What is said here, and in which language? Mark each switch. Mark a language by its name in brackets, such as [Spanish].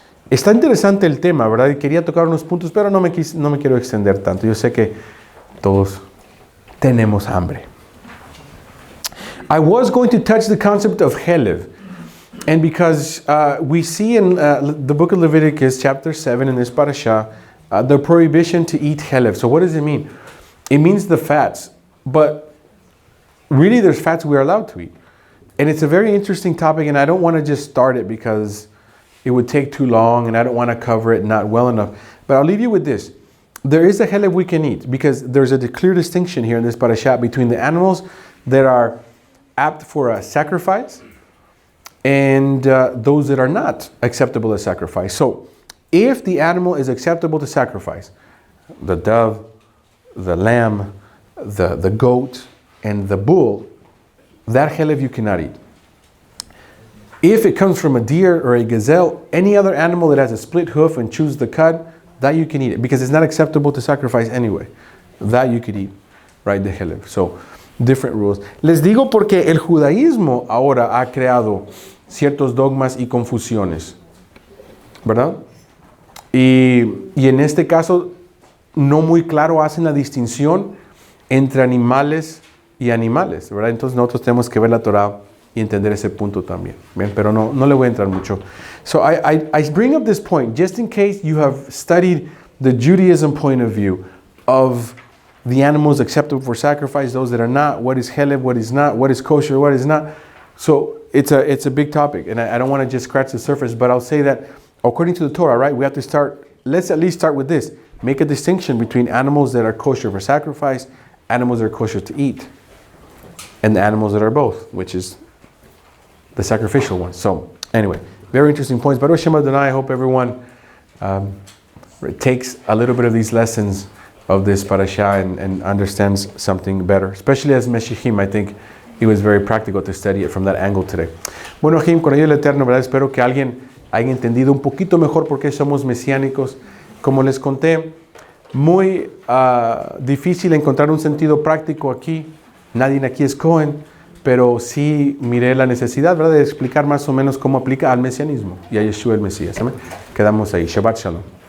[Spanish] Está interesante el tema, ¿verdad? Y quería tocar unos puntos, pero no me quiero extender tanto. Yo sé que todos tenemos hambre. [English] I was going to touch the concept of Helev. And because we see in the book of Leviticus, chapter 7, in this parasha, the prohibition to eat Helev. So what does it mean? It means the fats. But really, there's fats we're allowed to eat. And it's a very interesting topic, and I don't want to just start it because it would take too long, and I don't want to cover it not well enough. But I'll leave you with this. There is a Helev we can eat, because there's a clear distinction here in this parasha between the animals that are apt for a sacrifice and those that are not acceptable as sacrifice. So, if the animal is acceptable to sacrifice, the dove, the lamb, the goat, and the bull, that Helev you cannot eat. If it comes from a deer or a gazelle, any other animal that has a split hoof and chews the cud, that you can eat it, because it's not acceptable to sacrifice anyway. That you could eat, right, the Helev. So, different rules. Les digo porque el judaísmo ahora ha creado ciertos dogmas y confusiones, ¿verdad? Y en este caso, no muy claro hacen la distinción entre animales y animales, ¿verdad? Entonces nosotros tenemos que ver la Torah y entender ese punto también. Bien, pero no le voy a entrar mucho. So I bring up this point just in case you have studied the Judaism point of view of the animals acceptable for sacrifice, those that are not, what is Helev, what is not, what is kosher, what is not. So it's a big topic, and I don't want to just scratch the surface, but I'll say that according to the Torah, right, we have to start, let's at least start with this. Make a distinction between animals that are kosher for sacrifice, animals that are kosher to eat, and the animals that are both, which is the sacrificial ones. So anyway, very interesting points. [Hebrew] Baruch Shem Adonai, [English] I hope everyone takes a little bit of these lessons of this parasha and understands something better. Especially as Meshichim, I think it was very practical to study it from that angle today. [Spanish] Bueno, Jim, con ello el Eterno, ¿verdad? Espero que alguien haya entendido un poquito mejor por qué somos mesiánicos. Como les conté, muy difícil encontrar un sentido práctico aquí. Nadie aquí es Cohen, pero sí miré la necesidad, ¿verdad?, de explicar más o menos cómo aplica al mesianismo y a Yeshua el Mesías. ¿Amén? Quedamos ahí. [Hebrew] Shabbat Shalom.